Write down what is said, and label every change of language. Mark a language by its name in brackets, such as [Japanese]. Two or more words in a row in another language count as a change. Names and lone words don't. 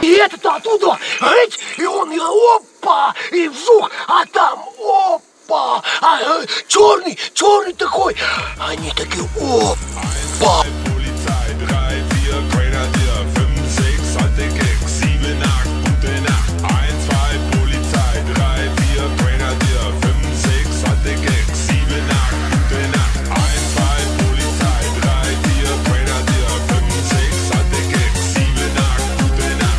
[Russian] это оттуда, рыть, и он, и опа, и вжух, а там опа, черный такой, они такие опа. [German] Polizei, 3, 4, Grenadier, 5, 6, alte Gags, 7, 8, gute Nacht. 1, 2, Polizei, 3, 4, Grenadier, 5, 6, alte Gags, 7, 8, gute Nacht. 1, 2, Polizei, 3, 4, Grenadier, 5, 6, alte Gags, 7, 8, gute Nacht.